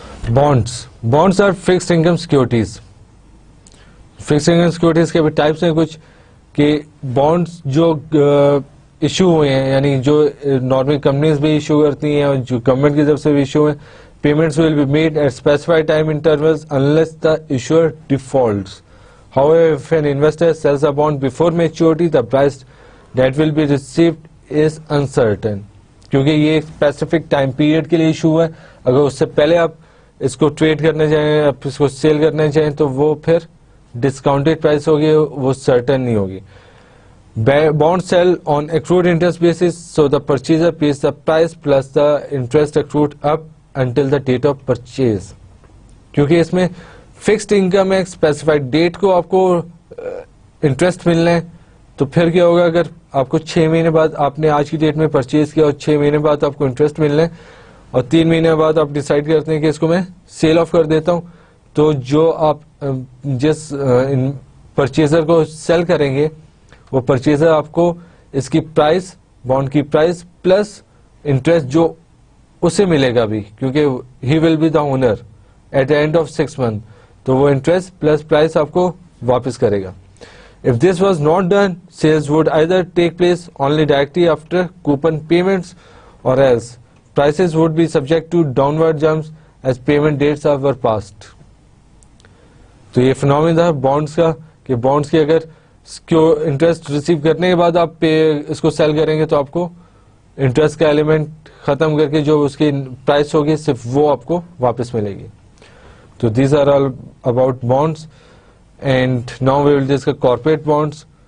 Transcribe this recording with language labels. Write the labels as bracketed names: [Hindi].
[English] Bonds are fixed income securities. [Hindi] Fixed income securities के भी types हैं कुछ, कि बॉन्ड्स जो इशू हुए हैं, यानी जो नॉर्मल कंपनीज भी इशू करती हैं और जो गवर्नमेंट की तरफ से भी इशू है, [English] Payments will be made at specified time intervals unless the issuer defaults. However, if an investor sells a bond before maturity, the price that will be received is uncertain. [Hindi] क्योंकि ये एक specific time period के लिए issue है, अगर उससे पहले आप इसको ट्रेड करना चाहें, आप इसको सेल करना चाहें, तो वो फिर डिस्काउंटेड प्राइस होगी, वो सर्टेन नहीं होगी. [English] Bonds sell on accrued interest basis, so the purchaser pays the price plus the interest accrued up until the date of purchase. [Hindi] क्योंकि इसमें फिक्स्ड इनकम है, स्पेसिफाइड डेट को आपको इंटरेस्ट मिलना है, तो फिर क्या होगा, अगर आपको 6 महीने बाद आपने आज की डेट में परचेज किया और 6 महीने बाद आपको इंटरेस्ट मिलना है और 3 महीने बाद आप डिसाइड करते हैं कि इसको मैं सेल ऑफ कर देता हूं, तो जो आप जिस परचेजर को सेल करेंगे वो परचेजर आपको इसकी प्राइस, बॉन्ड की प्राइस प्लस इंटरेस्ट जो उसे मिलेगा भी, क्योंकि [English] he will be the owner at the end of 6 month, [Hindi] तो वो इंटरेस्ट प्लस प्राइस आपको वापस करेगा. [English] If this was not done, sales would either take place only directly after coupon payments, or else prices would be subject to downward jumps as payment dates were passed. [Hindi] तो ये phenomena था bonds का, कि bonds की अगर interest receive करने के बाद आप इसको सेल करेंगे तो आपको इंटरेस्ट का एलिमेंट खत्म करके जो उसकी प्राइस होगी सिर्फ वो आपको वापस मिलेगी. [English] तो these are all about bonds. And now we will discuss corporate bonds.